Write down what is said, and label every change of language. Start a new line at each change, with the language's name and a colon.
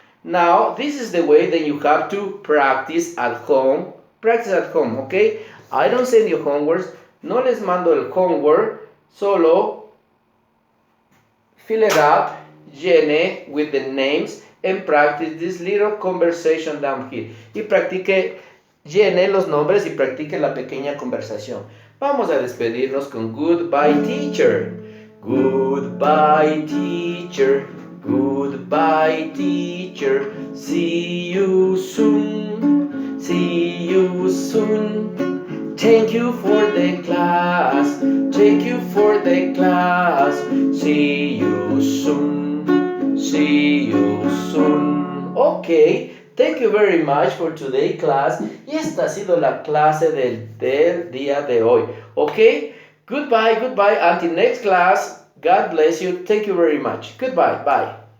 English: Now, this is the way that you have to practice at home. Practice at home, okay? I don't send you homework.
Spanish: No les mando el homework. Solo
English: fill it up,
Spanish: llene
English: with the names, and practice this little conversation down here.
Spanish: Y practique, llene los nombres y practique la pequeña conversación. Vamos a despedirnos con
English: goodbye, teacher. Goodbye, teacher. Goodbye, teacher. See you soon. See you soon. Thank you for the class. Thank you for the class. See you soon. See you soon. Okay. Thank you very much for today's class.
Spanish: Y esta ha sido la clase del día de hoy.
English: Okay. Goodbye. Until next class. God bless you. Thank you very much. Goodbye. Bye.